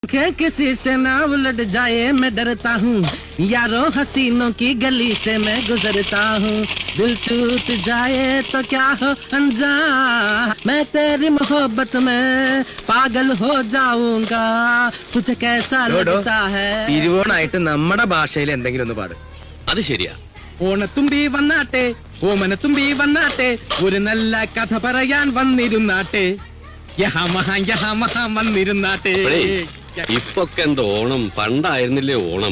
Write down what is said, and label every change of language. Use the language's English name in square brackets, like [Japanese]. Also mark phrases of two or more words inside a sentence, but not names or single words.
[Hindi] किसी से ना उलट जाए मैं डरता हूँ यारों हसीनों की गली से मैं गुजरता हूँ दिल टूट जाए तो क्या हो अनजान मैं तेरी मोहब्बत में पागल हो जाऊंगा तुझे कैसा लगता है [Malayalam] തിരുവോണായിട്ട് നമ്മുടെ ഭാഷയിൽ എന്തെങ്കിലും ഒന്ന് പാട്. അത് ശരിയാ. ഓണത്തുമ്പി വന്നാട്ടെ ഓമനത്തുമ്പി വന്നാട്ടെ ഒരു നല്ല കഥ പറയാൻ വന്നിരുന്നാട്ടെ യഹാ മഹാ വന്നിരുന്നാട്ടെ. ഇപ്പൊക്കെ എന്താ ഓണം, പണ്ടായിരുന്നില്ലേ ഓണം.